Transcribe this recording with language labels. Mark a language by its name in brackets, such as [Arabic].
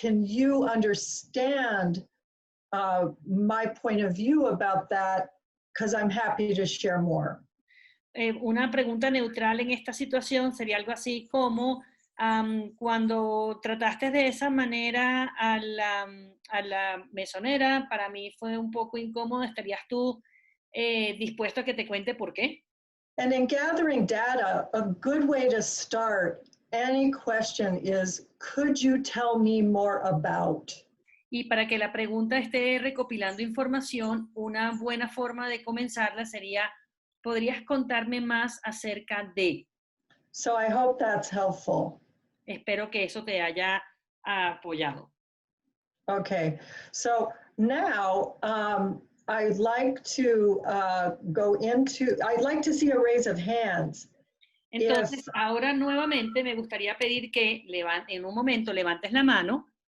[English] Can you understand my point of view about that? Because I'm happy to share more. [Spanish] Una pregunta neutral en esta situación sería algo así como, cuando trataste de esa manera a la mesonera, para mí fue un poco incómodo. ¿Estarías tú dispuesto a que te cuente por qué? [English] And in gathering data, a good way to start any question is, could you tell me more about? [Spanish] Y para que la pregunta esté recopilando información, una buena forma de comenzarla sería, ¿podrías contarme más acerca de? [English] So I hope that's helpful. [Spanish] Espero que eso te haya apoyado. [English] Okay, so now I'd like to I'd like to see a raise of hands. [Spanish] Entonces, ahora nuevamente me gustaría pedir que en un momento levantes la mano.